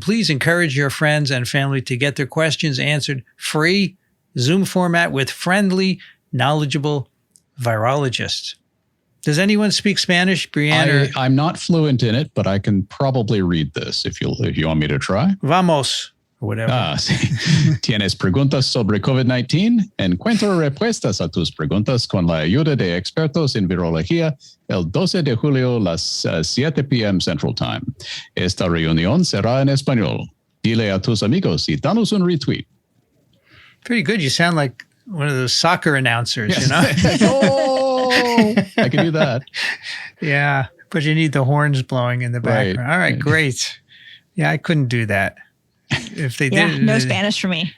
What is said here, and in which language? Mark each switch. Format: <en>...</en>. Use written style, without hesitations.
<en>Please encourage your friends and family to get their questions answered free, Zoom format with friendly, knowledgeable virologists. Does anyone speak Spanish, Brianne? I'm not fluent in it, but I can probably read this if you want me to try.</en> <es>Vamos.</es> <en>Or whatever.</en> <es>Sí. ¿Tienes preguntas sobre COVID-19? Encuentro respuestas a tus preguntas con la ayuda de expertos en virología el 12 de julio a las 7 p.m. Central Time. Esta reunión será en español. Dile a tus amigos y danos un retweet.</es> <en>Pretty good. You sound like one of those soccer announcers, yes. You know? Oh, I can do that. Yeah, but you need the horns blowing in the background. Right. All right, great. Yeah, I couldn't do that. If they did, no Spanish for me.</en>